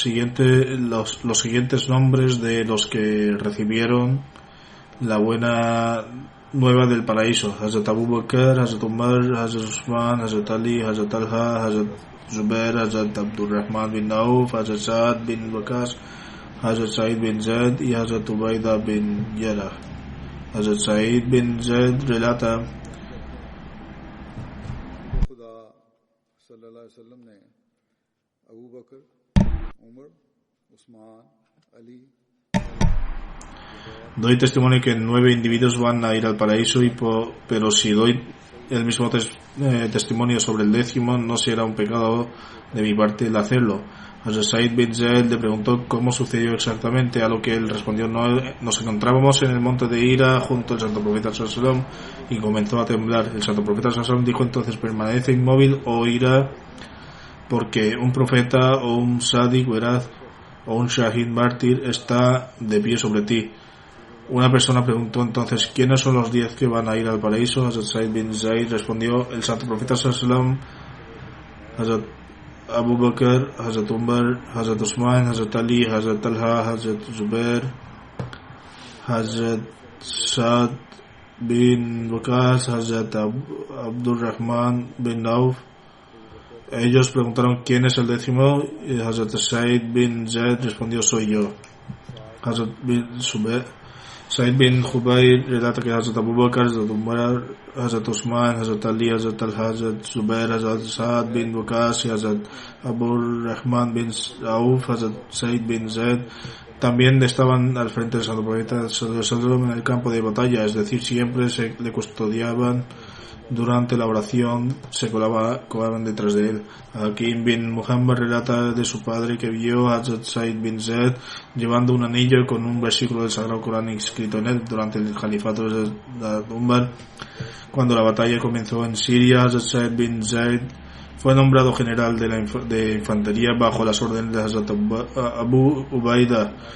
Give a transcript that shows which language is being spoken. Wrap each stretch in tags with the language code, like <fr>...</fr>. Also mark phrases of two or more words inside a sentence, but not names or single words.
<es>siguientes nombres de los que recibieron la buena nueva del paraíso: Hazrat Abu Bakr, Hazrat Umar, Hazrat Usman, Hazrat Ali, Hazrat Talha, Hazrat Zubair, Hazrat Abdurrahman bin Auf, Hazrat Saad bin Waqas, Hazrat Said bin Zaid y Hazrat Ubaida bin Jarrah. Hazrat Said bin Zaid relata:</es> <ur>खुदा</ur> <ar>صلى الله عليه وسلم</ar> <ur>ने अबू बकर, उमर, उस्मान, अली</ur> <es>doy testimonio que 9 individuos van a ir al paraíso, pero si doy el mismo testimonio sobre el 10º, no será un pecado de mi parte el hacerlo. Hazrat Said bin Zaid le preguntó cómo sucedió exactamente, a lo que él respondió: nos encontrábamos en el monte de Hira junto al Santo Profeta</es> <ar>صلى الله عليه وسلم</ar> <es>y comenzó a temblar. El Santo Profeta</es> <ar>صلى الله عليه وسلم</ar> <es>dijo entonces: permanece inmóvil, oh Hira, porque un profeta o un sádiq veraz o un shahid mártir está de pie sobre ti. Una persona preguntó entonces: ¿quiénes son los 10 que van a ir al paraíso? Hazrat Said bin Zaid respondió: el Santo Profeta</es> <ar>صلى الله عليه وسلم,</ar> <es>Hazrat Abu Bakr, Hazrat Umar, Hazrat Usman, Hazrat Ali, Hazrat Talha, Hazrat Zubair, Hazrat Saad bin Waqas, Hazrat Abdurrahman bin Auf. Ellos preguntaron: ¿quién es el 10º? Y Hazrat Said bin Zaid respondió: soy yo. Hazrat Said bin Jubayr relata que Hazrat Abu Bakr, Hazrat Umar, Hazrat Usman, Hazrat Ali, Hazrat Talha, Hazrat Zubair, Hazrat Saad bin Waqas y Hazrat Abu Rahman bin Auf, Hazrat Said bin Zaid también estaban al frente del Santo Profeta en el campo de batalla, es decir, siempre le custodiaban. Durante la oración se colaban detrás de él. Hakim bin Muhammad relata de su padre que vio a Hazrat Said bin Zaid llevando un anillo con un versículo del Sagrado Corán escrito en él durante el califato de Umar. Cuando la batalla comenzó en Siria, Hazrat Said bin Zaid fue nombrado general de infantería bajo las órdenes de Hazrat Abu Ubaida.</es>